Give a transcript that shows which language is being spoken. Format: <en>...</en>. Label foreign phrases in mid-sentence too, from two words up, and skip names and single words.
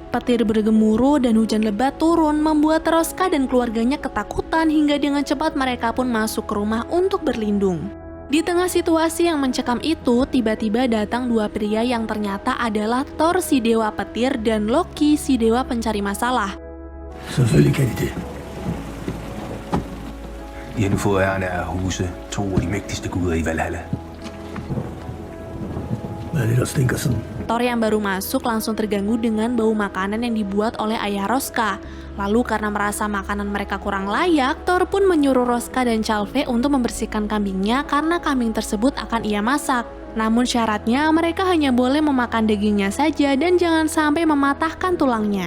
<id>Petir bergemuruh dan hujan lebat turun membuat Rosca dan keluarganya ketakutan hingga dengan cepat mereka pun masuk ke rumah untuk berlindung. Di tengah situasi yang mencekam itu, tiba-tiba datang 2 pria yang ternyata adalah Thor si dewa petir dan Loki si dewa pencari masalah.</id> <da>Selvfølgelig kan de det. I har nu fået æren af at huse 2 af de mægtigste guder i Valhalla. Hvad er det, der stinker sådan?</da> <id>Thor yang baru masuk langsung terganggu dengan bau makanan yang dibuat oleh ayah Rosca. Lalu karena merasa makanan mereka kurang layak, Thor pun menyuruh Rosca dan Chalfe untuk membersihkan kambingnya karena kambing tersebut akan ia masak. Namun syaratnya mereka hanya boleh memakan dagingnya saja dan jangan sampai mematahkan tulangnya.</id>